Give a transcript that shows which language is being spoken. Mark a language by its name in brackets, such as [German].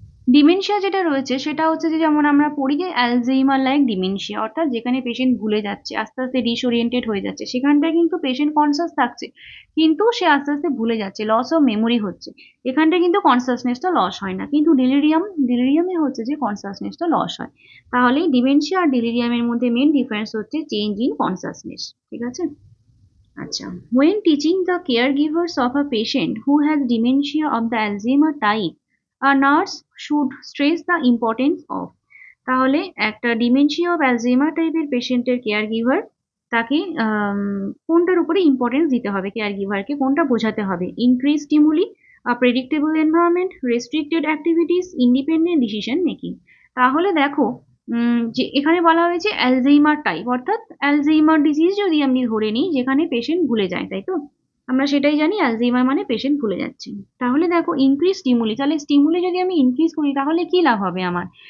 [Bangla] Dementia যেটা রয়েছে সেটা হচ্ছে যে, যেমন আমরা পড়ি যে অ্যালঝেইমার লাইক ডিমেনশিয়া, অর্থাৎ যেখানে পেশেন্ট ভুলে যাচ্ছে, আস্তে আস্তে ডিসওরিয়েন্টেড হয়ে যাচ্ছে, সেখানটায় কিন্তু পেশেন্ট কনসাস থাকছে কিন্তু সে আস্তে আস্তে ভুলে যাচ্ছে, লস অফ মেমোরি হচ্ছে। এখানটায় কিন্তু কনসাসনেসটা লস হয় না, কিন্তু ডিলিরিয়ামে হচ্ছে যে কনসাসনেসটা লস হয়। তাহলে ডিমেনশিয়া আর ডিলিরিয়ামের মধ্যে মেন ডিফারেন্স হচ্ছে চেঞ্জ ইন কনসাসনেস। ঠিক আছে, আচ্ছা, [English] when teaching the caregivers of a patient who has dementia of the Alzheimer type, a nurse should stress the importance of, [Bangla] তাহলে একটা ডিমেনশিয়া অফ অ্যালঝেইমার টাইপের পেশেন্টের কেয়ার গিভার তাকে কোনটার উপরে ইম্পর্টেন্স দিতে হবে? কেয়ার গিভারকে কোনটা বোঝাতে হবে? [English] Increase stimuli, predictable environment, restricted activities, independent decision making. [Bangla] তাহলে দেখো, যে এখানে বলা হয়েছে অ্যালঝেইমার টাইপ, অর্থাৎ অ্যালঝেইমার ডিজিজ যদি আমি ধরে নিই যেখানে পেশেন্ট ভুলে যায়, তাই তো? আমরা সেটাই জানি, অ্যালঝেইমার মানে পেশেন্ট ভুলে যাচ্ছে। তাহলে দেখো, ইনক্রিজ স্টিমুলি, তাহলে স্টিমুলি যদি আমি ইনক্রিজ করি তাহলে কি লাভ হবে আমার?